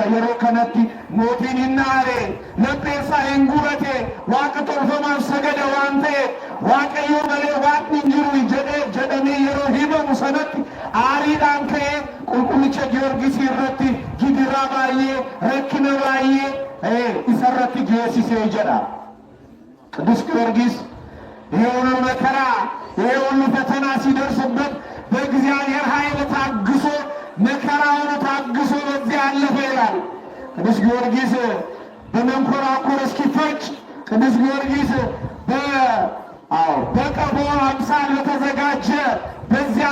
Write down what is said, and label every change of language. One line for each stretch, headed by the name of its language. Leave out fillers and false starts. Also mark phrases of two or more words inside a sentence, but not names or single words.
Oromo: yeroo kanatti mootiin hin aare lapheessaa hin gubate waaqa tolfamaaf sagada waan ta'e waaqayyo malee waaqni hin jiru jedhamee yeroo himamu sanatti aariidhaan ka'ee qulqullicha Giyoorgisii irratti gidiraa baay'ee rakkina baay'ee isarratti geessisee jedha.
Amharic: ቅዱስ ጊዮርጊስ ይሄ ሁሉ መከራ ይሄ ሁሉ ፈተና ሲደርስበት በእግዚአብሔር ኃይል ታግሶ መከራውን ታግሶ በዚያ አለፈ ይላል። ቅዱስ ጊዮርጊስ በመንኮራኩር እስኪፈጭ ቅዱስ ጊዮርጊስ በቀቦ አምሳል በተዘጋጀ በዚያ